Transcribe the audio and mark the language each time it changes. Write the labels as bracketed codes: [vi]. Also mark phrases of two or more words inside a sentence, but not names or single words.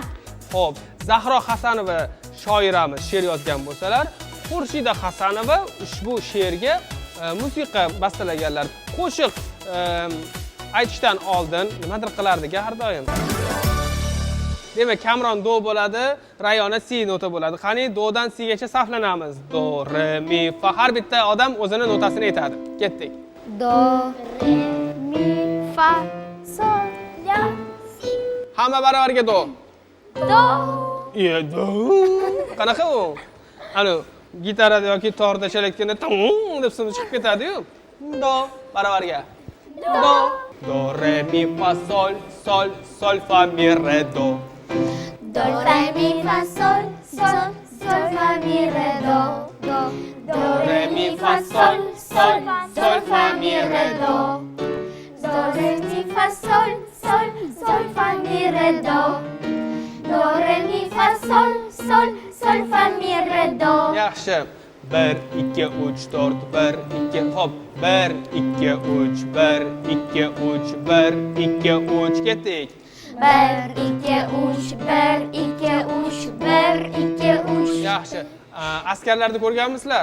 [uz] Xo'p, Zahro Hasanova shoiramiz she'r yozgan bo'lsalar, Xurshida Hasanova ushbu she'rga musiqa bastalaganlar. Qo'shiq aytishdan oldin nimadir qilardi-ga har doim. Demak, Kamron do bo'ladi, Rayona si nota bo'ladi. Qani dodan si gacha saflanamiz. Do, re, mi, fa. Har bitta odam o'zini notasini aytadi. Ketdik. Do, re, mi, fa, sol, la, si. Hamma baravariga do. Do. Do. Qanaqa u? Ana gitarada yoki torda chalakganda tong deb suni chiqib ketadi-yu. Do baravariga. Do. Do, re, mi, fa, sol, sol, sol, fa, mi, re, do. Do, re, mi, fa, sol, sol, sol, fa, mi, re, do. Do, do, re, mi, fa, sol, sol, sol, fa, mi, re, do. Do, re, mi, fa, sol, sol, sol, fa, mi, re, do. Do, re, mi, fa, sol, sol, sol, fa, mi, re, do. Yaxshi. 1 2 3 4 1 2 hop 1 2 3 1 2 3 1 2 3 ketdik. 1 2 3 1 2 3 1 2 3. Yaxshi. Askarlarni ko'rganmisizlar?